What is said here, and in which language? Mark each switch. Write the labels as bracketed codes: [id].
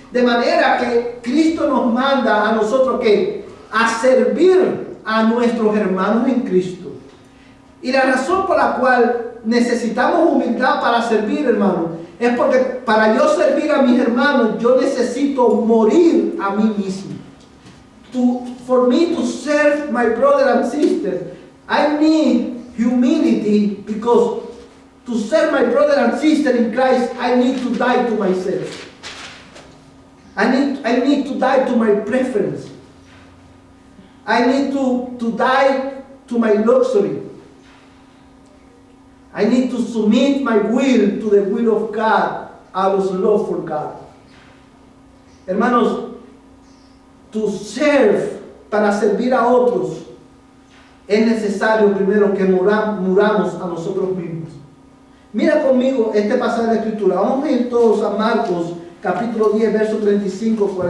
[es] De manera que Cristo nos manda a nosotros que a servir a nuestros hermanos en Cristo. Y la razón por la cual necesitamos humildad para servir, hermano, es porque para yo servir a mis hermanos, yo necesito morir a mí mismo. [en] For me to serve my brother and sister, I need humility, because to serve my brother and sister in Christ, I need to die to myself. I need to die to my preference. I need to die to my luxury. I need to submit my will to the will of God, our love for God. [es] Hermanos, [en] to serve, [es] para servir a otros, es necesario primero que muramos a nosotros mismos. Mira conmigo este pasaje de la Escritura. Vamos a ir todos a Marcos, capítulo 10, versos 35-45.